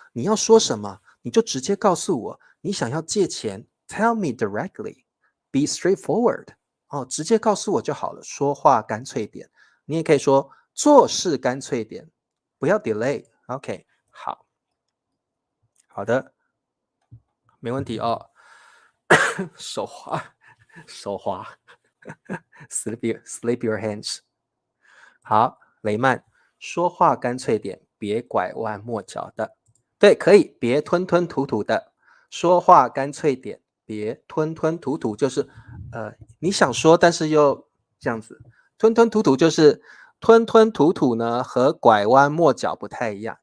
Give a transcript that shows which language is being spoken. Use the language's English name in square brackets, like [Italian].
[Chinese] 你要说什么，你就直接告诉我，你想要借钱 ， [English] Tell me directly, be straightforward。 [Chinese] 哦，直接告诉我就好了，说话干脆点。你也可以说做事干脆点，不要 delay。OK， 好，好的，没问题哦。手滑，手滑， [English] slip your hands。 [Chinese] 好，雷曼，说话干脆点，别拐弯抹角的。对，可以，别吞吞吐吐的。说话干脆点，别吞吞吐吐，就是你想说，但是又这样子。吞吞吐吐就是吞吞吐吐呢，和拐弯抹角不太一样。